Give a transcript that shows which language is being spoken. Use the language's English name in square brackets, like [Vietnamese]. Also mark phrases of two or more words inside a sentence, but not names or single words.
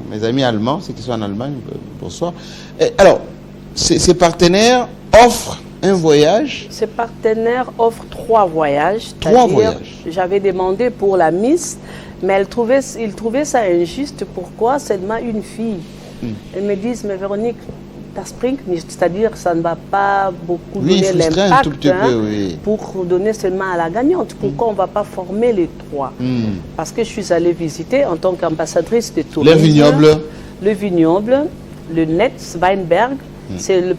[French] Mes amis allemands, ceux qui sont en Allemagne, bonsoir. Et alors, ces partenaires offrent un voyage. Ce partenaire offre 3 voyages. 3 c'est-à-dire, voyages. J'avais demandé pour la Miss, mais il trouvait ça injuste. Pourquoi seulement une fille? Elles me disent, mais Véronique, [German] das bringt nicht. [French] C'est-à-dire que ça ne va pas beaucoup Oui, donner frustrer un l'impact tout petit peu, oui. pour donner seulement à la gagnante. Pourquoi on ne va pas former les 3? Parce que je suis allée visiter en tant qu'ambassadrice de tourisme. Le vignoble. Le vignoble, le [German] Netz Weinberg. [French] C'est le